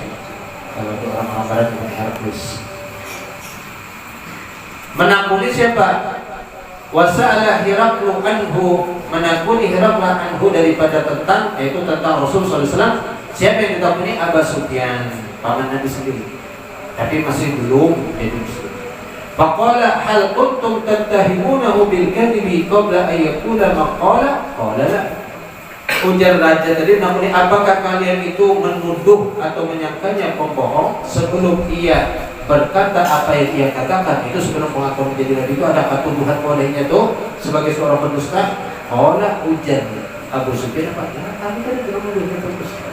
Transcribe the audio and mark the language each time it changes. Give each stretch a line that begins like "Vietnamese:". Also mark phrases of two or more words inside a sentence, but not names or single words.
Indonesian: Kalau itu orang barat dengan Heraklius. Menakuni siapa?
Arabic: وسأل هرقل عنه,
Indonesian: menakuni Herakla anhu daripada tentang, yaitu tentang Rasul SAW. Siapa yang ditakuni? Abu Sufyan, paman Nabi sendiri. Tapi masih belum jadi muslim.
Arabic: فقال هل كنتم تتهمونه بالكذب قبل أن يقول ما قال? قال لا.
Indonesian: Ujar raja tadi, namun apakah kalian itu menuduh atau menyangkanya pembohong sebelum ia berkata apa yang ia katakan? Itu sebelum pengakuan menjadi nabi itu ada tuduhan olehnya tuh sebagai seorang pendusta. Qala, ujar Abu Sufyan, apa? Ya, kami kan tidak menuduhnya pendusta.